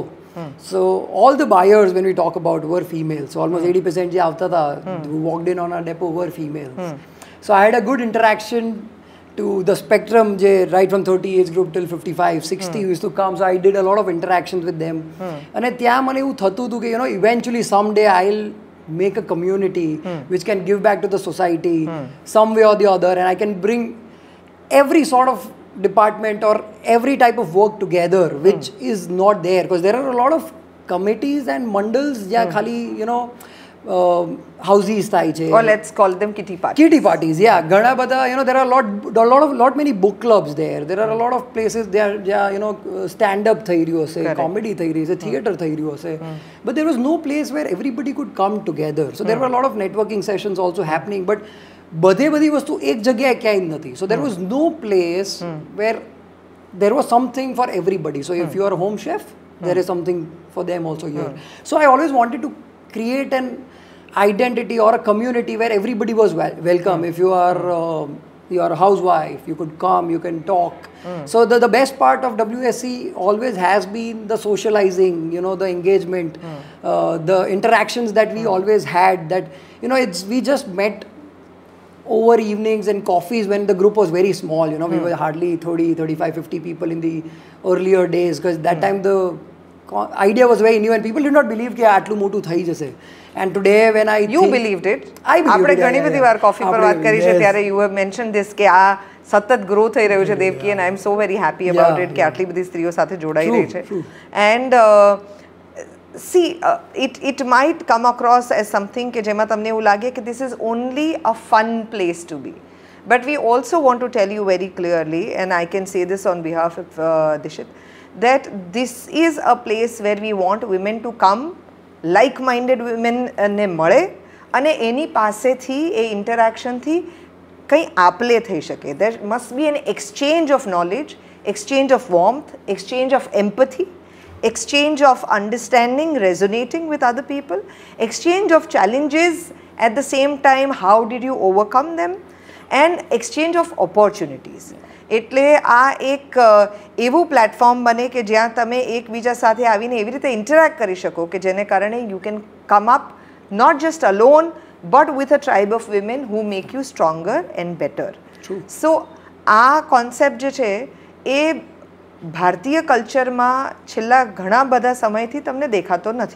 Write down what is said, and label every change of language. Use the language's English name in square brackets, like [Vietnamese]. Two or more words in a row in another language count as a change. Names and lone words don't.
[English] So all the buyers, when we talk about, were females. So almost 80% [Hindi] je aata tha, [English] who walked in on our depot were females. So I had a good interaction to the spectrum, right from 30 age group till 55, 60 used to come. So I did a lot of interactions with them. And [Gujarati] ત્યાં મને એવું થતું હતું કે, [English] you know, eventually someday I'll make a community which can give back to the society some way or the other, and I can bring every sort of department or every type of work together which is not there, because there are a lot of committees and mandals [Gujarati] જ્યાં ખાલી, [English] you know, houses [Gujarati] થાય છે, [English] or let's call them kitty parties. Kitty parties, yeah. [Gujarati] ઘણા બધા, [English] you know, there are lot many book clubs there. There are a lot of places there, you know, stand up [Gujarati] થઈ રહ્યું હશે, [English] comedy [Gujarati] થઈ રહી હશે, [English] theater [Gujarati] થઈ રહ્યું હશે. [English] But there was no place where everybody could come together. So there were a lot of networking sessions also happening, but [Gujarati] બધી વસ્તુ એક જગ્યાએ ક્યાંય નથી. [English] So there was no place where there was something for everybody. So if you are a home chef, there is something for them also here. So I always wanted to create an identity or a community where everybody was welcome. If you are a housewife, you could come, you can talk. So the best part of WSC always has been the socializing, you know, the engagement, the interactions that we always had, that, you know, we just met over evenings and coffees when the group was very small. You know, we were hardly 30, 35, 50 people in the earlier days, because that time the idea was very new and people did not believe [Gujarati] કે આટલું મોટું થઈ જશે. [English] And today when I you believed it. I believed [Gujarati] આપણે [English] it. [Gujarati] ઘણી બધી વાર કોફી પર વાત કરી છે ત્યારે [English] you have mentioned this [Gujarati] કે આ સતત ગ્રો થઈ રહ્યું છે દેવકી, [English] and I am so very happy about it [Gujarati] કે આટલી બધી સ્ત્રીઓ સાથે જોડાઈ રહી છે. [English] And see, it might come across as something [Gujarati] કે જેમાં તમને એવું લાગે કે [English] this is only a fun place to be. But we also want to tell you very clearly, and I can say this on behalf of Dishit, that this is a place where we want women to come, like-minded women [Gujarati] ને મળે અને એની પાસેથી એ ઇન્ટરેક્શનથી કંઈ આપલે થઈ શકે. [English] There must be an exchange of knowledge, exchange of warmth, exchange of empathy, exchange of understanding, resonating with other people, exchange of challenges at the same time, how did you overcome them, and exchange of opportunities. [Gujarati] એટલે આ એક એવું પ્લેટફોર્મ બને કે જ્યાં તમે એકબીજા સાથે આવીને એવી રીતે ઇન્ટરેક્ટ કરી શકો કે જેને કારણે [English] you can come up not just alone but with a tribe of women who make you stronger and better. [Gujarati] સો આ કોન્સેપ્ટ જે છે એ ભારતીય કલ્ચરમાં છેલ્લા ઘણા બધા સમયથી તમને દેખાતો નથી.